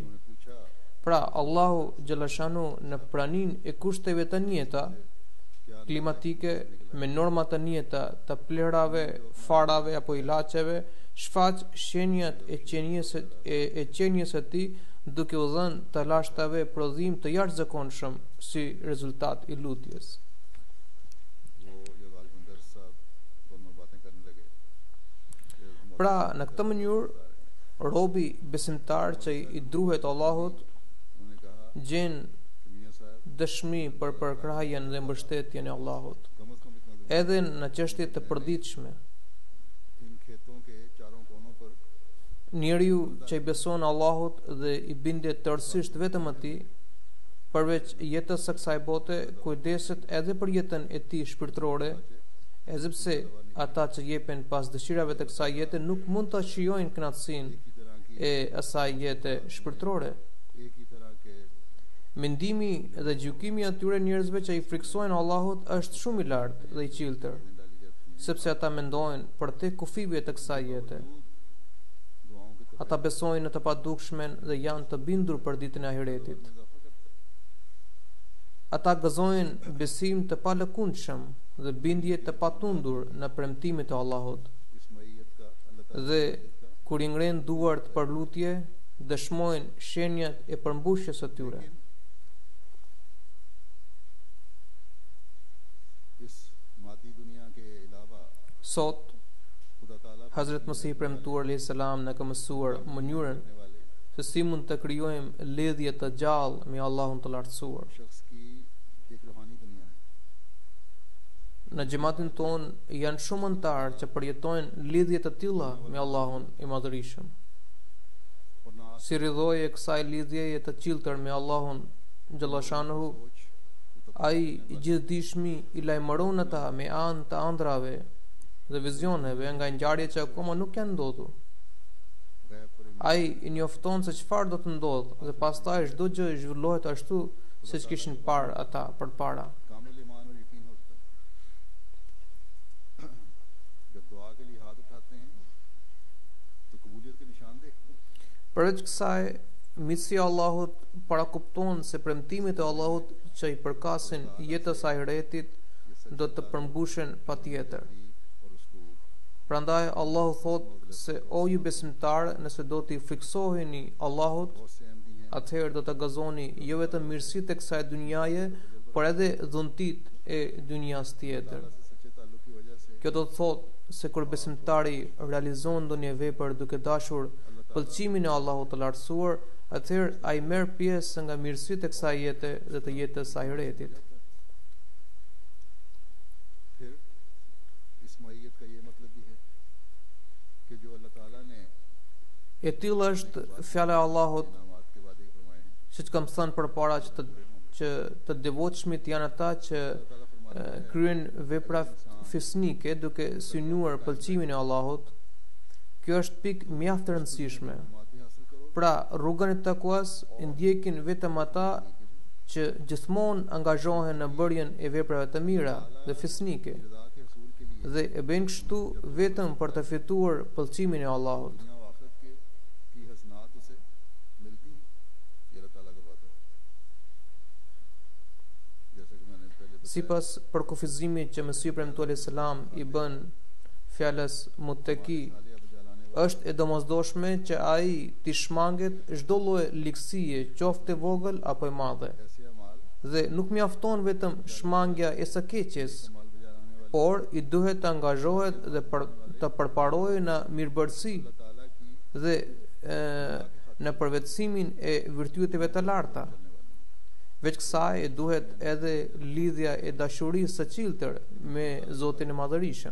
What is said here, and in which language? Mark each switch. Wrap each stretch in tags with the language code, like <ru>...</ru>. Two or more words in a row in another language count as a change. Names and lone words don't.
<sq>Pra, Allahu Gjellashanu në pranin e kushteve të njëta klimatike, me norma të njëta të plerave, farave apo ilaçeve, shfaq shenjat e qenjes së Tij, duke u dhënë të lashtave prodhim të jashtëzakonshëm si rezultat i lutjes. Pra, në këtë mënyrë, robi besimtar që i druhet Allahut</sq> <ur>انہوں نے کہا</ur> <sq>gjen</sq> <ur>کہ میاں صاحب</ur> <sq>dëshmi për përkrahjen dhe mbështetjen e Allahut,</sq> <ur>کم سے کم اتنا ضرور</ur> <sq>edhe në çështje të përditshme.</sq> <ur>ان کھیتوں کے چاروں کونوں پر</ur> <sq>Njeriu që i beson Allahut dhe i bindet tërësisht vetëm atij, përveç jetës së kësaj bote, kujdeset edhe për jetën e tij shpirtërore, edhe pse ata që jepen pas dëshirave të kësaj jete nuk mund ta shijojnë kënaqësinë</sq> <ur>ایک ہی طرح کی</ur> <sq>e asaj jete shpirtërore.</sq> <ur>ایک ہی طرح کے</ur> <sq>Mendimi dhe gjykimi i atyre njerëzve që i friksojnë Allahut është shumë i lartë dhe i qiltër,</sq> <ur>ڈالی جاتی ہیں</ur> <sq>sepse ata mendojnë për te kufive të kësaj jete.</sq> <ur>دعاؤں کے</ur> <sq>Ata besojnë në të padukshmen dhe janë të bindur për ditën e ahiretit.</sq> <ur>اضافہ کرتا</ur> <sq>Ata gëzojnë besim të palëkundshëm dhe bindje të patundur në premtimet e Allahut,</sq> <ur>ہے اس میت کا اللہ تعالیٰ</ur> <sq>dhe kur i ngren duart për lutje, dëshmojnë shenjat e përmbushjes së tyre.</sq> <ur>اس مادی دنیا کے علاوہ</ur> <sq>Sot,</sq> <ur>خدا تعالیٰ</ur> <sq>Hazrat Masih premtuar</sq> <ar>alayhis salam</ar> <sq>na ka mësuar mënyrën</sq> <ur>کرنے والے</ur> <sq>se si mund të krijojmë lidhje të gjallë me Allahun të lartësuar.</sq> <ur>شخص کی ایک روحانی دنیا ہے</ur> <sq>Në xhamatin ton janë shumë anëtarë që përjetojnë lidhje të tilla me Allahun i Madhërisëm.</sq> <ur>اور نہ</ur> <sq>Si rrjedhoje e kësaj lidhjeje të qiltër me Allahun Xhallashanuhu,</sq> <ur>सोच</ur> <sq>ai i gjithdijshmi i lajmëron ata me anë të ëndrave dhe vizioneve nga ngjarje që akoma nuk janë ndodhur.</sq> <ur>غیب پر</ur> <sq>Ai i njofton se çfarë do të ndodhë dhe pastaj çdo gjë zhvillohet ashtu siç kishin parë ata përpara.</sq> <ur>کامل ایمان اور یقین ہوتا ہے جب دعا کے لیے ہاتھ اٹھاتے ہیں تو قبولیت کے نشان دیکھتے ہیں</ur> <sq>Përveç kësaj, mitësia e Allahut parakupton se premtimet e Allahut që i përkasin jetës së ahiretit do të përmbushen patjetër.</sq> <ur>اور اسلوب</ur> <sq>Prandaj Allahu thot se o ju besimtarë, nëse do t'i friksoheni Allahut,</sq> <ur>بہت سے احمدی ہیں</ur> <sq>atëherë do të gëzoni jo vetëm mirësitë e kësaj dynjaje, por edhe dhuntit e dynjas tjetër.</sq> <ur>سے سچے تعلق کی وجہ سے</ur> <sq>Kjo do të thotë se kur besimtari realizon ndonjë vepër duke dashur pëlqimin e Allahut të lartësuar, atëherë ai merr pjesë nga mirësitë e kësaj jete dhe të jetës së ahiretit.</sq> <ur>پھر اس میت کا یہ مطلب بھی ہے کہ جو اللہ تعالیٰ نے</ur> <sq>E tillë është fjala e Allahut,</sq> <ur>انعامات کے وعدے فرمائے ہیں</ur> <sq>siç kam thënë përpara, që të devotshmit janë ata që kryen vepra fisnike duke synuar pëlqimin e Allahut. Kjo është pikë mjaft e rëndësishme.</sq> <ur>انعامات بھی حاصل کرو</ur> <sq>Pra, rrugën e takuas i ndjekin vetëm ata që gjithmonë angazhohen në bërjen e veprave të mira dhe fisnike</sq> <ur>رضا کے حصول کے لیے</ur> <sq>dhe e bëjnë kështu vetëm për të fituar pëlqimin e Allahut.</sq> <ur>دنیا اور آخرت کے کی حسنات اسے ملتی ہیں یہ اللہ تعالیٰ کا وعدہ ہے جیسا کہ میں نے پہلے بتایا</ur> <sq>Sipas përkufizimit që Mesihi premtuar selam i bën fjalës muttaki,</sq> <ur>سالے اب جلانے</ur> <sq>është e domosdoshme që ai t'i shmanget çdo lloj ligësie, qoftë e vogël apo e madhe.</sq> <ur>ایسے اعمال</ur> <sq>Dhe nuk mjafton vetëm shmangja e së keqes,</sq> <ur>مال بجانے والے</ur> <sq>por i duhet të angazhohet dhe të përparojë në mirëbërësi</sq> <ur>اللہ تعالیٰ کی</ur> <sq>dhe në përvetësimin e virtyeteve të larta. Veç kësaj duhet edhe lidhja e dashurisë së qiltër me Zotin e Madhërisëm.</sq>